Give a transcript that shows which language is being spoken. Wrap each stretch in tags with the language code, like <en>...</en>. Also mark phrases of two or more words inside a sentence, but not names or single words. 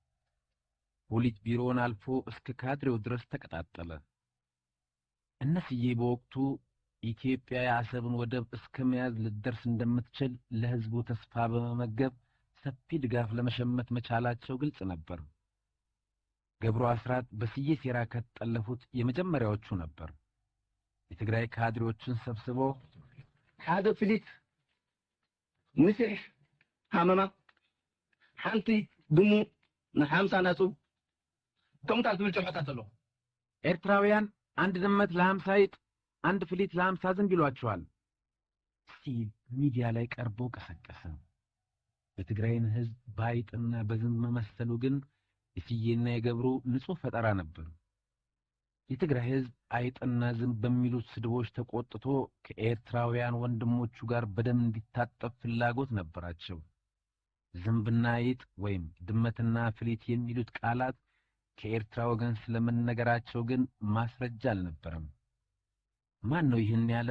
<am>ፖሊት ቢሮውን አልፎ እስከ ካድሬው ድረስ ተቀጣጠለ። እነስዬ በወቅቱ ኢትዮጵያ የአሰብን ወደብ እስከ መያዝ ልትደርስ እንደምትችል ለሕዝቡ ተስፋ በመመገብ ሰፊ ድጋፍ ለመሸመት መቻላቸው ግልጽ ነበር። ገብሩ አስራት በስዬ ሴራ ከተጠለፉት የመጀመሪያዎቹ ነበር። የትግራይ ካድሬዎችን ሰብስቦ</am> <ti>ሓደ ፍሊት ንስሕ ሃመማ ሓንቲ ድሙ ንሓምሳ ናቱ ከምታት ዝብል ጨርሖታት ኣሎ።</ti> <am>ኤርትራውያን አንድ ድመት ለ50 አይጥ አንድ ፍሊት ለ50 ዝንብ ይሏቸዋል ሲል ሚዲያ ላይ ቀርቦ ቀሰቀሰ። የትግራይን ሕዝብ ባይጥና በዝንብ መመሰሉ ግን የስዬና የገብሩ ንጹህ ፈጠራ ነበር። የትግራይ ሕዝብ አይጥና ዝንብ በሚሉት ስድቦች ተቆጥቶ ከኤርትራውያን ወንድሞቹ ጋር በደም እንዲታጠብ ፍላጎት ነበራቸው። ዝንብና አይጥ ወይም ድመትና ፍሊት የሚሉት ቃላት ከኤርትራ ወገን ስለመነገራቸው ግን ማስረጃ አልነበረም። ማን ነው ይህን ያለው?</am>